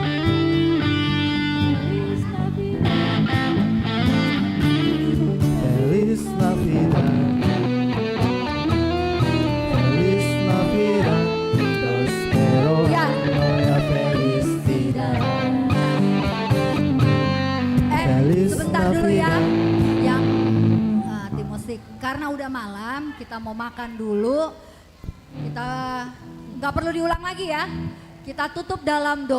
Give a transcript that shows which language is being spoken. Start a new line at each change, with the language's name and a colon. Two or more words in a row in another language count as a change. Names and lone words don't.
Spanish: Feliz Navidad, Feliz Navidad, prospero
Indonesian: Ya.
Spanish: año ya felicidad. Feliz
Indonesian: Sebentar dulu ya,
Spanish: Navidad.
Indonesian: yang tim musik. Karena udah malam, kita mau makan dulu. Kita nggak perlu diulang lagi ya. Kita tutup dalam doa.